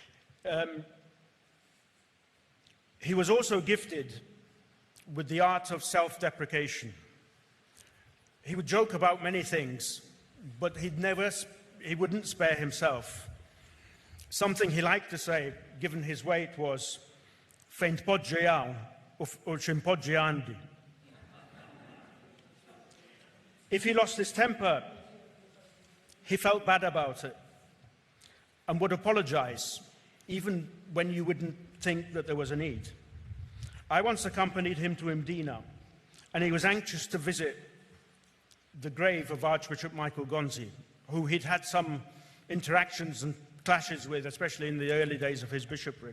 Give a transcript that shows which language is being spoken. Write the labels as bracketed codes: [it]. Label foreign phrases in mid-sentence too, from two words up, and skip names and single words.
[en] He was also gifted with the art of self-deprecation. He would joke about many things, but he wouldn't spare himself. Something he liked to say, given his weight, was, [mt] "Fejn tpoġġi hawn u x'impoġġi għandi." [en] If he lost his temper, he felt bad about it and would apologize, even when you wouldn't think that there was a need. I once accompanied him to Mdina, and he was anxious to visit the grave of Archbishop Michael Gonzi, who he'd had some interactions and clashes with, especially in the early days of his bishopric.